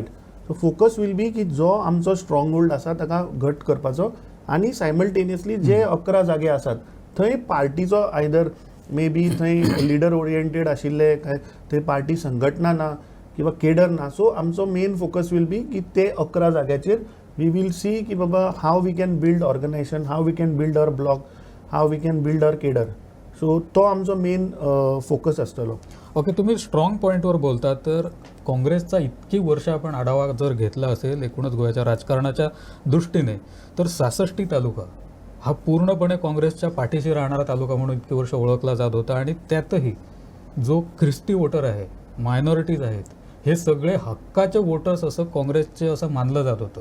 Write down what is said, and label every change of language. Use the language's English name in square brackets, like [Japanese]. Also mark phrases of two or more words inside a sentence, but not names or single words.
[English] so focus will be [Konkani] की जो आमचो [English] strong hold [Konkani] आसा ताका घट करपाचो आनी सायमल्टेनियसली जे 11 जागे आसात थंय पार्टीचो [English] either may be [Konkani] थंय [English] leader oriented [Konkani] आशिल्ले काय थंय पार्टी संघटना ना किंवा केडर ना. सो आमचो [English] main focus will be [Konkani] की ते 11 जाग्याचेर [English] we will see [Konkani] की बाबा [English] how we can build organisation, how we can build our block, how we can build our cadre. [Konkani] सो तो आमचो [English] main focus [Konkani] आसतलो. ओके, [Marathi] तुम्ही स्ट्रॉंग पॉईंटवर बोलता तर काँग्रेसचा इतकी वर्ष आपण आढावा जर घेतला असेल एकूणच गोव्याच्या राजकारणाच्या दृष्टीने तर 66 तालुका हा पूर्णपणे काँग्रेसच्या पाठीशी राहणारा तालुका म्हणून इतकी वर्ष ओळखला जात होता आणि त्यातही जो ख्रिस्ती वोटर आहे, मायनॉरिटीज आहेत, हे सगळे हक्काचे वोटर्स असं काँग्रेसचे असं मानलं जात होतं.